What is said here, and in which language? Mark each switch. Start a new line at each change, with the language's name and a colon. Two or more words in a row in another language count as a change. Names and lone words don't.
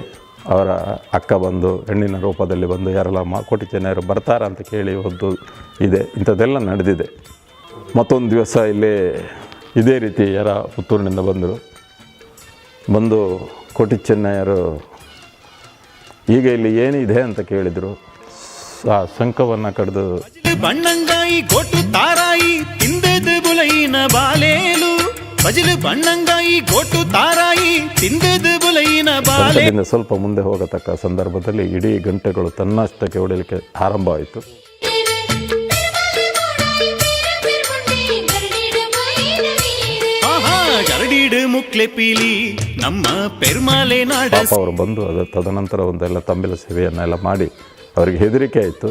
Kannada: ಅವರ ಅಕ್ಕ ಬಂದು ಹೆಣ್ಣಿನ ರೂಪದಲ್ಲಿ ಬಂದು ಯಾರೆಲ್ಲ ಕೋಟಿ ಚೆನ್ನಯ್ಯರು ಬರ್ತಾರ ಅಂತ ಕೇಳಿ ಒಂದು ಇದೆ, ಇಂಥದ್ದೆಲ್ಲ ನಡೆದಿದೆ. ಮತ್ತೊಂದು ದಿವಸ ಇಲ್ಲಿ ಇದೇ ರೀತಿ ಯಾರ ಪುತ್ತೂರಿನಿಂದ ಬಂದು ಕೋಟಿ ಚೆನ್ನಯ್ಯರು ಈಗ ಇಲ್ಲಿ ಏನಿದೆ ಅಂತ ಕೇಳಿದರು. ಆ ಶಂಖವನ್ನು ಕಡಿದು
Tulu: ಬಣ್ಣಂಗಾಯಿ ಗೋಟು ತಾರಾಯಿ ತಿಂದದ ಬುಲೈನ ಬಾಲೇಲು ಬಜಲು ಬಣ್ಣಂಗಾಯಿ ಗೋಟು ತಾರಾಯಿ ತಿಂದದ ಬುಲೈನ ಬಾಲೆ
Kannada: ಸ್ವಲ್ಪ ಮುಂದೆ ಹೋಗತಕ್ಕ ಸಂದರ್ಭದಲ್ಲಿ ಇಡೀ ಗಂಟೆಗಳು ತನ್ನಷ್ಟಕ್ಕೆ ಹೊಡೆಯಲಿಕ್ಕೆ ಆರಂಭವಾಯಿತು.
Tulu: ಗರಡೀಡು ಮುಕ್ಲೆ ಪೀಲಿ ನಮ್ಮ ಪೆರ್ಮಾಲೆ ನಾಡ
Kannada: ಅವರು ಬಂದು ಅದು ತದನಂತರ ಒಂದೆಲ್ಲ ತಂಬಿಲ ಸೇವೆಯನ್ನೆಲ್ಲ ಮಾಡಿ ಅವರಿಗೆ ಹೆದರಿಕೆ ಆಯಿತು.